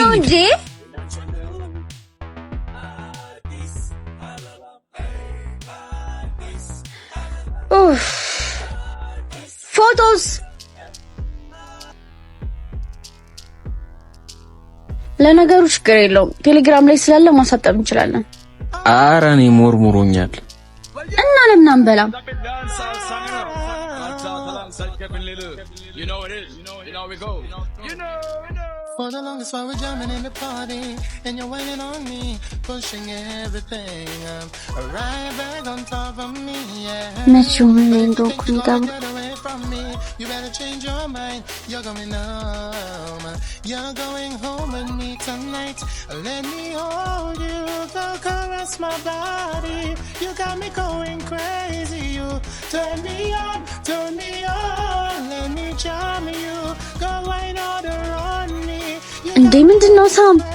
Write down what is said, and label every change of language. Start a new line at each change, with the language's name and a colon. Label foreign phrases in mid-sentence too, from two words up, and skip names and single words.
Amharic: እንዴ ፎቶስ ለነገሩ ችግር የለውም። ቴሌግራም ላይ ስላለ ማሳጠብ እንችላለን። አረ እኔ ሞርሙሮኛል እና ለምን አንበላም?
English: For the longest while we're jamming in the party, and you're waiting on me, pushing everything up, right back on top of me, yeah.
Amharic: መቼም እንደው
English: Get away from me, you better change your mind, you're going home, you're going home with me tonight, let me hold you, go caress my body, you got me going crazy, you turn me on, let me charm you, go right order on me.
Amharic: እንዴ ምንድነው ሳም?